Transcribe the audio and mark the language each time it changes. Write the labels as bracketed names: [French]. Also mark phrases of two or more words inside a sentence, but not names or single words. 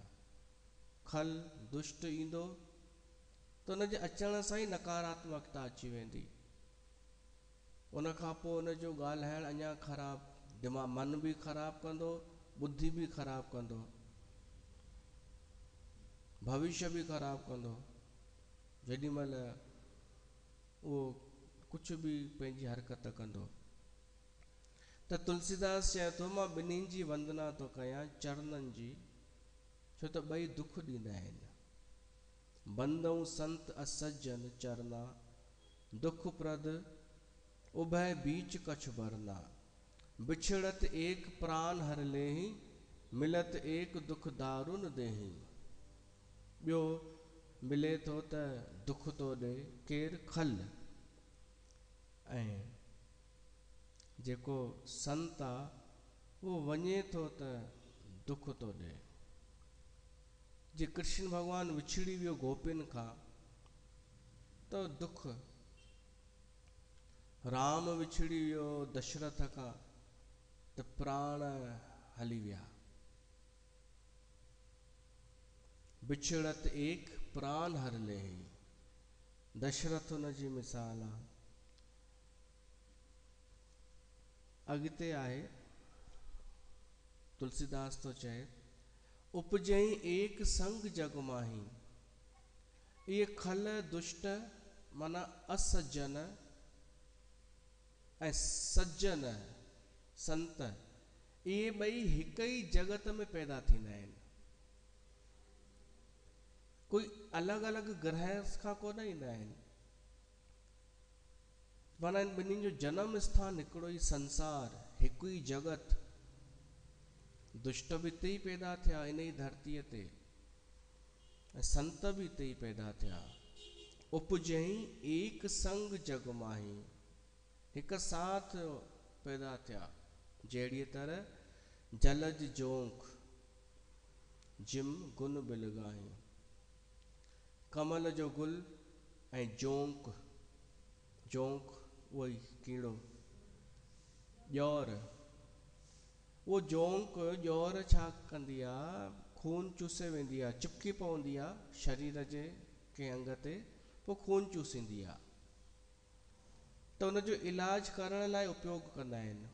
[Sindhi] खल दुष्ट ईंदो त उन जे अचण सां ई नकारात्मकता अची वेंदी, उन खां पोइ उन जो ॻाल्हाइण अञा ख़राब, दिमाग़ मन बि ख़राब कंदो, बुद्धि बि ख़राब कंदो, भविष्य बि ख़राब कंदो। जेॾी महिल उहो कुछ बि पंहिंजी हरकत कंदो। त तुलसीदास चए थो मां ॿिन्हिनि जी वंदना थो कयां, चरणनि जी, छो त ॿई दुख ॾींदा आहिनि। [Awadhi] बंदऊं संत असज्जन चरना, दुख प्रद उभय बीच कछ भरना, बिछड़त एक प्राण हर लेही, मिलत एक दुख दारुन देही। [Sindhi] ॿियो मिले थो त दुख थो ॾे केरु खल, ऐं जेको संत आहे उहो वञे थो त दुख थो ॾे। जे कृष्ण भॻवानु विछड़ी वियो गोपियुनि खां त दुख, राम विछड़ी वियो दशरथ खां त प्राण हली विया। [Awadhi] बिछड़त एक प्राण हर लेही, [Sindhi] दशरथ उन जी मिसाल आहे। अॻिते आहे तुलसीदास तो चए, [Awadhi] उपजई एक संग जग माही, [Sindhi] ये खल दुष्ट माना असज्जन ऐं सज्जन संत, इहे ॿई हिक ई जगत में पैदा थींदा आहिनि, कोई अलॻि अलॻि ग्रह खां कोन ईंदा आहिनि। माना इन ॿिन्हिनि जो जन्म स्थान हिकिड़ो ई संसार, हिकु ई जगत। दुष्ट बि हिते ई पैदा थिया इन ई धरतीअ ते, ऐं संत बि हिते ई पैदा थिया। [Awadhi] उपजई एक संग जग माही, [Sindhi] हिक साथ पैदा थिया। जहिड़ीअ तरह [Awadhi] जलज जोंक जिम गुन बिलगाही, [Sindhi] कमल जो गुल ऐं जोंक, जोंक उहो ई कीड़ो, ॼौर, उहो जोंक ॼौर छा कंदी आहे, खून चूसे वेंदी आहे, चिपकी पवंदी आहे शरीर जे कंहिं अंग ते, पोइ खून चूसींदी आहे, त उनजो इलाज करण लाइ उपयोग कंदा आहिनि।